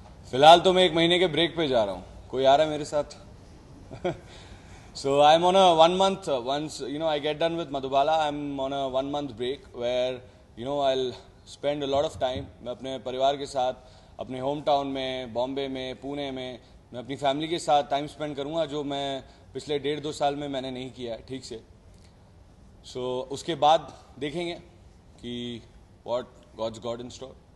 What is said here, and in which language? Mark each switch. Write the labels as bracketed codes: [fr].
[hi] फिलहाल तो मैं 1 महीने के ब्रेक पे जा रहा हूँ. कोई आ रहा है मेरे साथ? [en] So I'm on a 1 month, once I get done with Madhubala, I'm on a 1 month break where I'll spend a lot of time. [hi] मैं अपने परिवार के साथ अपने होम टाउन में, बॉम्बे में, पुणे में, मैं अपनी फैमिली के साथ टाइम स्पेंड करूँगा, जो मैं पिछले 1.5-2 साल में मैंने नहीं किया है ठीक से. [en] So उसके बाद देखेंगे कि what God's got in store.